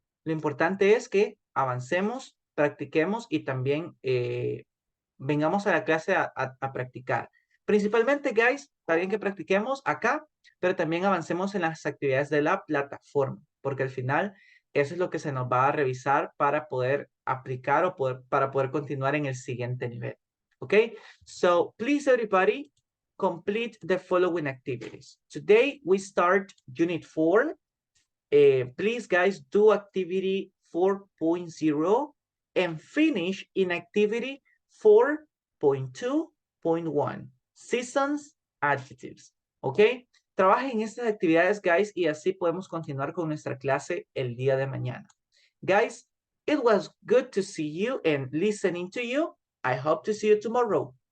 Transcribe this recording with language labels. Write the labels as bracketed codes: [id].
[es] Lo importante es que avancemos, practiquemos y también vengamos a la clase a practicar. Principalmente, guys, está bien que practiquemos acá, pero también avancemos en las actividades de la plataforma, porque al final eso es lo que se nos va a revisar para poder aplicar o para poder continuar en el siguiente nivel. [en] Okay, so please everybody complete the following activities. Today we start Unit 4. Please guys do activity 4.0 and finish in activity 4.2.1. Seasons, adjectives. [es] Okay, trabajen en estas actividades, guys, y así podemos continuar con nuestra clase el día de mañana. [en] Guys, it was good to see you and listening to you. I hope to see you tomorrow.